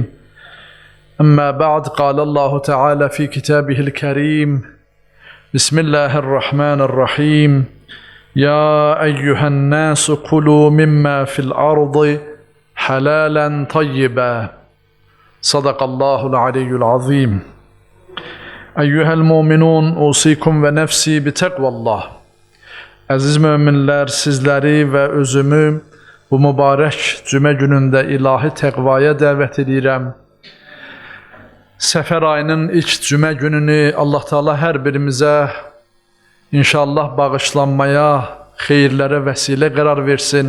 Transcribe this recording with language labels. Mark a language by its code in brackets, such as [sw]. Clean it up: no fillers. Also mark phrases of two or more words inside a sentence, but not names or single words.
[ar] أما بعد، قال الله تعالى في كتابه الكريم: بسم الله الرحمن الرحيم. يا أيها الناس كلوا مما في الأرض حلالا طيبا. صدق الله العلي العظيم. أيها المؤمنون، أوصيكم ونفسي بتقوى الله. [az] Əziz möminlər, sizləri və özümü bu mübarək cümə günündə ilahi təqvaya dəvət edirəm. Səfər ayının ilk cümə gününü Allah Teala hər birimizə inşallah bağışlanmaya, xeyirlərə vəsilə qərar versin.